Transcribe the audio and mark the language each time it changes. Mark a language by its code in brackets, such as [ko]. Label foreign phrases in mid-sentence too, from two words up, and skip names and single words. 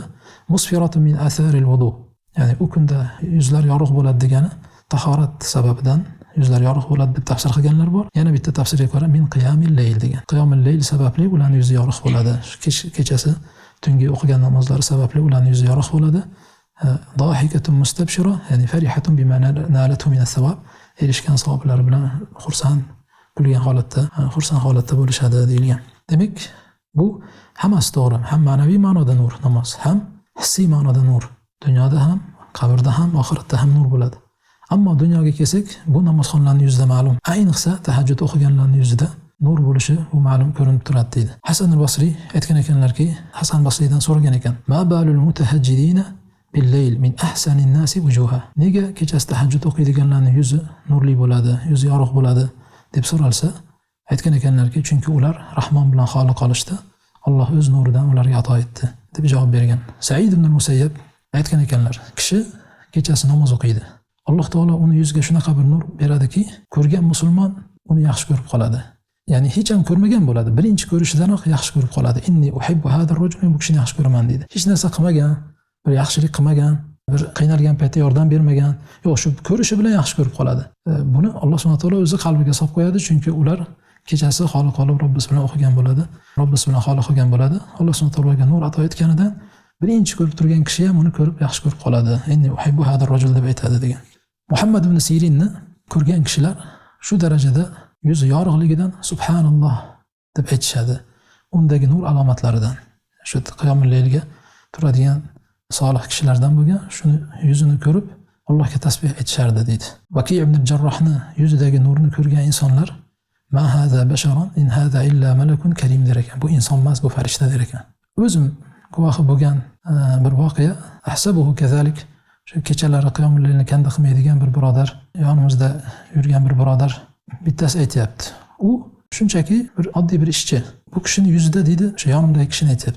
[ar] مسفرة من أثر الوضوء. [uz] Ya'ni u kunda yuzlar yorug' bo'ladi degani tahorat sababidan yuzlar yorug' bo'ladi deb tafsir qilganlar bor. Yana bitta tafsirga ko'ra [ar] من قيام الليل [uz] degan. Qiyamul layl sababli ularning yuzi yorug' bo'ladi. Kechasi tungi o'qigan namozlari sababli ularning yuzi yorug' bo'ladi. [ar] ضاحكة مستبشرة يعني فرحة بما نالته من الثواب. [uz] Erishgan savoblari bilan xursand, kulgan holatda, xursand holatda bo'lishadi deyilgan. Demak, bu hammasi to'g'ri. Ham ma'naviy ma'noda nur namoz, ham hissiy ma'noda nur. Dunyoda ham, qabrda ham, oxiratda ham nur bo'ladi. Ammo dunyoga kelsak, bu namozxonlarning yuzida ma'lum. Ayniqsa tahajjud o'qiganlarning yuzida nur bo'lishi bu ma'lum ko'rinib turadi deydi. Hasan al-Basri aytgan ekanlarki, Hasan Basridan so'ragan ekan: [ar] "ما بال المتهجدين بالليل من أحسن الناس وجوها." [uz] Nega kechasi tahajjud o'qiydiganlarning yuzi nurli bo'ladi, yuzi yorug' bo'ladi deb so'ralsa, aytgan ekanlarki, chunki ular Rahmon bilan xoli qolishdi. Alloh o'z nuridan ularga ato etdi deb javob bergan. Said ibn Musayyab aytgan ekanlar, kishi kechasi namoz o'qiydi. Alloh taolo uni yuziga shunaqa bir nur beradiki, ko'rgan musulmon uni yaxshi ko'rib qoladi. Ya'ni hech ham ko'rmagan bo'ladi. Birinchi ko'rishidanoq yaxshi ko'rib qoladi. [ar] إني أحب هذا الرجل, [uz] men bu kishini yaxshi ko'raman deydi. Hech narsa qilmagan, bir yaxshilik qilmagan, bir qiynalgan paytda yordam bermagan, yo'q, shu ko'rishi bilan yaxshi ko'rib qoladi. Buni Alloh subhanahu va taolo o'zi qalbiga solib qo'yadi, chunki ular kechasi xoli qolib Robbisi bilan o'qigan bo'ladi, Robbisi bilan xoli qilgan bo'ladi. Alloh subhanahu va taologa nur ato etganidan birinchi ko'rib turgan kishi ham uni ko'rib yaxshi ko'rib qoladi. [ar] إني أحب هذا الرجل [uz] deb aytadi degan. Muhammad ibn Sirinni ko'rgan kishilar shu darajada yuzi yorug'ligidan subhanalloh deb aytishadi. Undagi nur alomatlaridan. Shu qiyomul laylga turadigan solih kishilardan bo'lgan, shuni yuzini ko'rib Allohga tasbih aytishardi deydi. Vaki ibn Jarrohni yuzidagi nurni ko'rgan insonlar [ar] ما هذا بشرا إن هذا إلا ملك كريم [uz] der ekan. Bu inson emas, bu farishta der ekan. O'zim guvohi bo'lgan bir voqea, [ar] أحسبه كذلك. [uz] Shu kechalari qiyomul laylni kanda qilmaydigan bir birodar, yonimizda yurgan bir birodar bittasi aytayapti. U shunchaki bir oddiy bir ishchi. Bu kishining yuzida deydi, o'sha yonimdagi kishini aytayapti.